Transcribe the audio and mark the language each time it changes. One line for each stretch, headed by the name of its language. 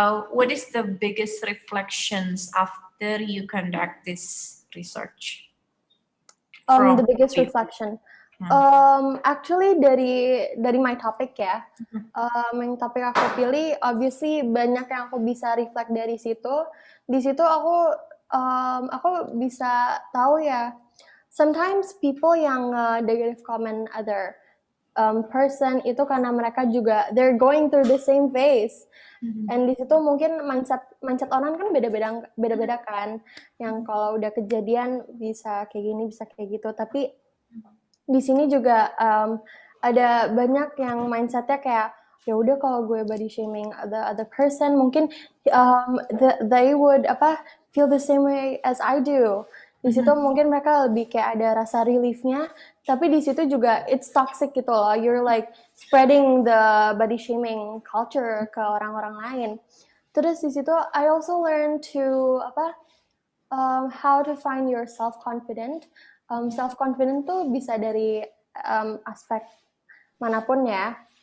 English: What is the biggest reflections after you conduct this research? The biggest reflection.
Indonesian: Actually dari
English: my topic
Indonesian: ya, yang topik aku pilih, obviously banyak yang aku bisa reflect dari situ. Di situ aku bisa tahu ya,
English: sometimes people
Indonesian: yang negative comment
English: other person
Indonesian: itu karena mereka juga
English: they're going through the same phase.
Indonesian: And di situ mungkin mindset orang kan beda-beda kan. Yang kalau udah kejadian bisa kayak gini, bisa kayak gitu. Tapi di sini juga ada banyak yang mindsetnya kayak ya udah kalau gue
English: body shaming the other person mungkin they would feel the same way as I do.
Indonesian: Di situ mungkin mereka lebih kayak ada rasa reliefnya, tapi di situ juga
English: it's toxic
Indonesian: gitu loh.
English: You're like spreading the body shaming culture
Indonesian: ke orang-orang lain. Terus di situ
English: I also learn to how to find your self-confident.
Indonesian: Self-confident tuh bisa dari aspek manapun ya.